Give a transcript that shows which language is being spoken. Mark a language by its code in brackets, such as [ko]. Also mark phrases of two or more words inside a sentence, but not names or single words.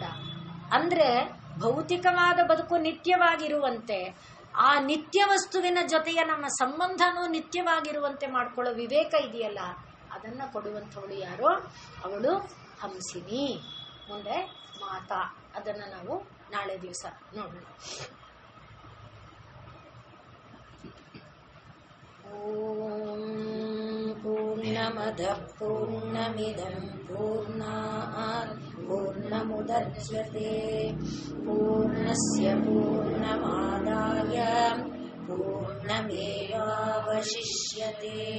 [kn] ಅಂದ್ರೆ ಭೌತಿಕವಾದ ಬದುಕು ನಿತ್ಯವಾಗಿರುವಂತೆ, ಆ ನಿತ್ಯ ವಸ್ತುವಿನ ಜೊತೆಗೆ ನಮ್ಮ ಸಂಬಂಧನೂ ನಿತ್ಯವಾಗಿರುವಂತೆ ಮಾಡ್ಕೊಳ್ಳೋ ವಿವೇಕ ಇದೆಯಲ್ಲ, ಅದನ್ನ ಕೊಡುವಂಥವಳು ಯಾರೋ ಅವಳು ಹಂಸಿನಿ. ಮುಂದೆ ಮಾತಾ, ಅದನ್ನ ನಾವು ನಾಳೆ ದಿವಸ ನೋಡೋಣ. [sa] ಓಂ ಪೂರ್ಣಮದಃ ಪೂರ್ಣಮಿದಂ ಪೂರ್ಣಾತ್ ಪೂರ್ಣಮುದಚ್ಯತೆ ಪೂರ್ಣಸ್ಯ ಪೂರ್ಣಮಾದಾಯ ಪೂರ್ಣಮೇವಾವಶಿಷ್ಯತೆ.